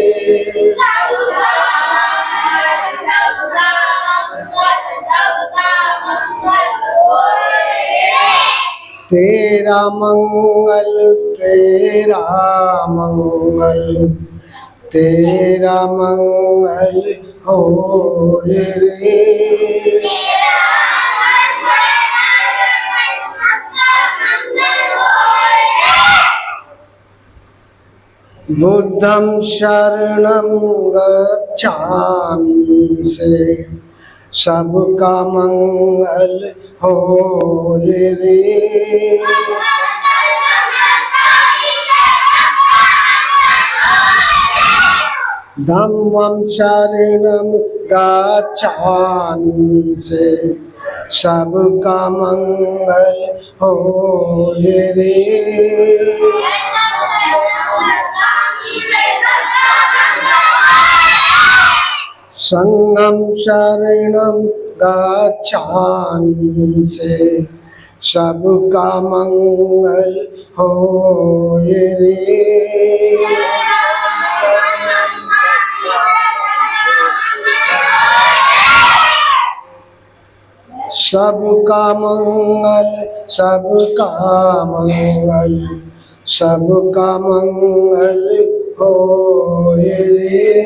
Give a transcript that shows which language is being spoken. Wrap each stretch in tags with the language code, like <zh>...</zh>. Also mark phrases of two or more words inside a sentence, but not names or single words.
<hi>तेरा मंगल, तेरा मंगल, तेरा मंगल हो रे।</hi> <pi>बुद्धं शरणं गच्छामि</pi> <hi>से सबका मंगल हो रे।</hi> <pi>धम्मं शरणं गच्छामि</pi> <hi>से सबका मंगल हो रे।</hi> <pi>संगम शरणं गच्छामि</pi> <hi>से सबका मंगल हो रे। सबका मंगल, सबका मंगल, सबका मंगल हो रे।</hi>